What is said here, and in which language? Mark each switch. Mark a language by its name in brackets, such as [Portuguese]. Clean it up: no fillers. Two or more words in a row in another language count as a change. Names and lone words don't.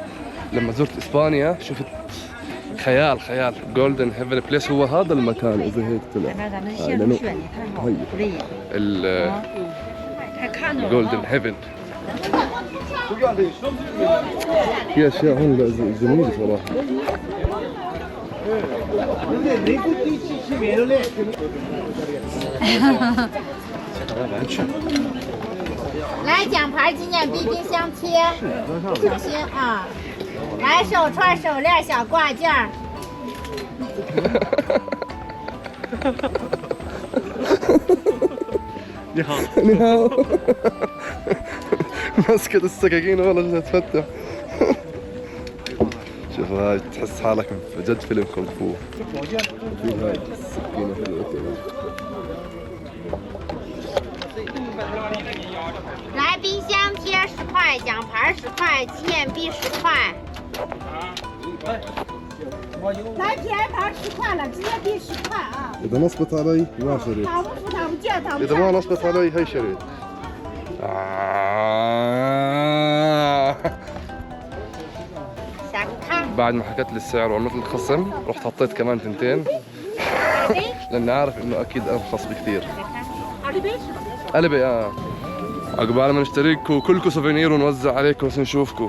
[Arabic] لما زرت اسبانيا شفت خيال خيال. جولدن هيفن بليس هو هذا المكان اذا هيك طلع. لانه جولدن هيفن. في اشياء هون جميله صراحه. [Chinese] 来奖牌纪念币冰箱贴，小心啊！来手串、手链、小挂件儿。你好，你好。 [Arabic] ماسكة السكاكين والله جالسة تفتح. شوف هاي تحس حالك جد فيلم كونغ فو. في هاي السكينة حلوة كمان. [Chinese] 来冰箱贴10块，奖牌10块，纪念币10块。来纪念牌10块了，纪念币10块啊。 [Arabic] إذا نصبت علي ما شريت. 打不服打不见，打不 إذا ما نصبت علي هي شريت. بعد ما حكت لي السعر وعملت لي الخصم رحت حطيت كمان 2 لأني عارف إنه أكيد أرخص بكثير. قلبي عقبال ما نشتريكوا كلكوا سوفينير ونوزع عليكم بس نشوفكوا.